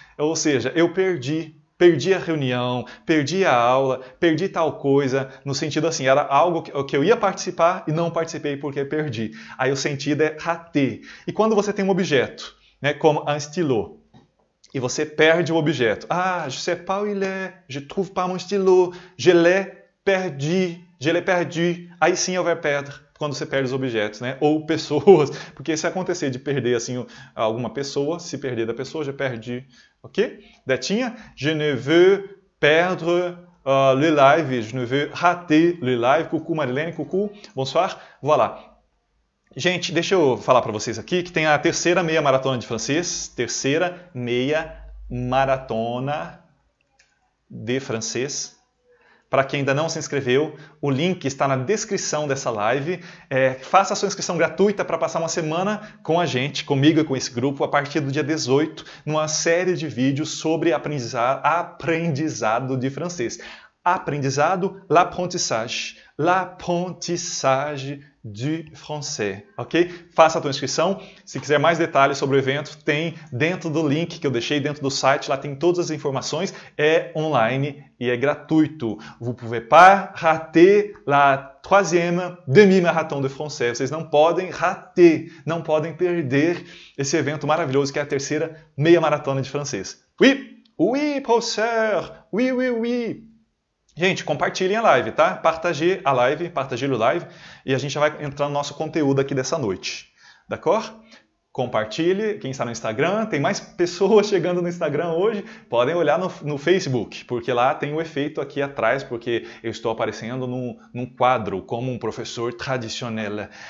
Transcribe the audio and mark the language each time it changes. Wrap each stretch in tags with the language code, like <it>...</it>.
<pt>Ou seja, eu perdi a reunião, perdi a aula, perdi tal coisa, no sentido assim, era algo que eu ia participar e não participei porque perdi. Aí o sentido é rater. E quando você tem um objeto, né, como un stylo, e você perde o objeto.</pt> <fr>Ah, je sais pas où il est, je trouve pas mon stylo, je l'ai perdu.</fr> <pt>Aí sim é o verbo perdre, quando você perde os objetos, né? Ou pessoas, porque se acontecer de perder assim alguma pessoa, se perder da pessoa, já perdi, ok?</pt> <fr>Detinha, je ne veux perdre le live, je ne veux rater le live. Coucou Marilene, coucou, bonsoir, voilà.</fr> <pt>Gente, deixa eu falar para vocês aqui que tem a terceira meia maratona de francês, terceira meia maratona de francês. Para quem ainda não se inscreveu, o link está na descrição dessa live. Faça a sua inscrição gratuita para passar uma semana com a gente, comigo e com esse grupo, a partir do dia 18, numa série de vídeos sobre aprendizado de francês. Aprendizado, l'apprentissage.</pt> <fr>L'apprentissage du français, ok?</fr> <pt>Faça a tua inscrição. Se quiser mais detalhes sobre o evento, tem dentro do link que eu deixei, dentro do site, lá tem todas as informações. É online e é gratuito.</pt> <fr>Vous pouvez pas rater la troisième demi-marathon de français.</fr> <pt>Vocês não podem rater, não podem perder esse evento maravilhoso que é a terceira meia maratona de francês.</pt> <fr>Oui, oui, professeur, oui, oui, oui.</fr> <pt>Gente, compartilhem a live, tá? Partagez a live, partager o live, e a gente já vai entrar no nosso conteúdo aqui dessa noite. D'accord? Compartilhe, quem está no Instagram, tem mais pessoas chegando no Instagram hoje, podem olhar no Facebook, porque lá tem o efeito aqui atrás, porque eu estou aparecendo num quadro como um professor tradicional.</pt>